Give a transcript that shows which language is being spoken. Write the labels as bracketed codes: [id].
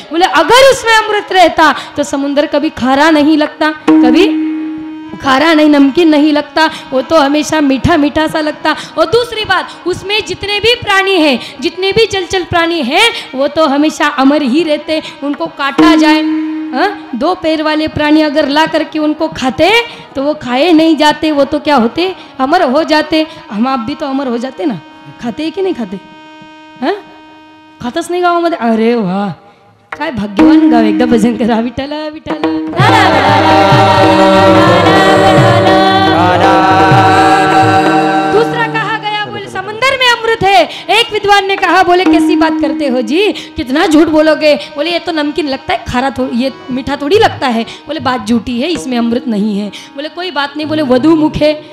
[hi] बोले अगर उसमें अमृत रहता तो समुंदर कभी खारा नहीं लगता, कभी खारा नहीं, नमकीन नहीं लगता, वो तो हमेशा मीठा मीठा सा लगता. और दूसरी बात, उसमें जितने भी प्राणी हैं, जितने भी जलचर प्राणी हैं, वो तो हमेशा अमर ही रहते. उनको काटा जाए, 2 पैर वाले प्राणी अगर ला करके उनको खाते तो वो खाए नहीं जाते, वो तो क्या होते, अमर हो जाते. हम आप भी तो अमर हो जाते ना. खाते की नहीं खाते? [mr] खातच नाही गावामध्ये? अरे वा, काय भाग्यवान गाव. एकदा भजन करा, विठ्ठल विठ्ठल. [hi] दूसरा कहा गया, बोले समंदर में अमृत अमृत है। एक विद्वान ने कहा, बोले कैसी बात करते हो जी, कितना झूठ बोलोगे। बोले ये तो नमकीन लगता है, खारा ये मीठा थोड़ी लगता है। बोले बात झूठी है, इसमें अमृत नहीं है। बोले कोई बात नहीं। बोले वधु मुख है।